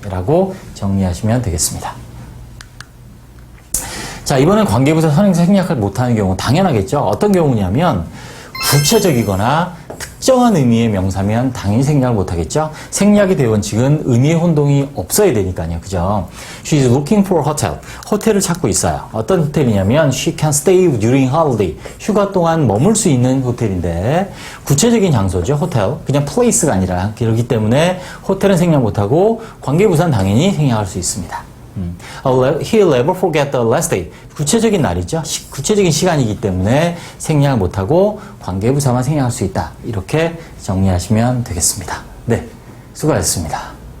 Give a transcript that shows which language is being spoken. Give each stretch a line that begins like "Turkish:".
Korean: 라고 정리하시면 되겠습니다. 자, 이번엔 관계부사 선행사 생략을 못하는 경우 당연하겠죠. 어떤 경우냐면 구체적이거나 특정한 의미의 명사면 당연히 생략을 못하겠죠. 생략의 대원칙은 의미의 혼동이 없어야 되니까요. 그죠?
English: She is looking for a hotel.
Korean: 호텔을 찾고 있어요. 어떤 호텔이냐면
English: she can stay during holiday.
Korean: 휴가 동안 머물 수 있는 호텔인데 구체적인 장소죠. 호텔. 그냥 place가 아니라 그렇기 때문에 호텔은 생략 못하고 관계부사는 당연히 생략할 수 있습니다.
English: He'll never forget the last day.
Korean: 구체적인 날이죠. 구체적인 시간이기 때문에 생략을 못하고 관계부사만 생략할 수 있다. 이렇게 정리하시면 되겠습니다. 네, 수고하셨습니다.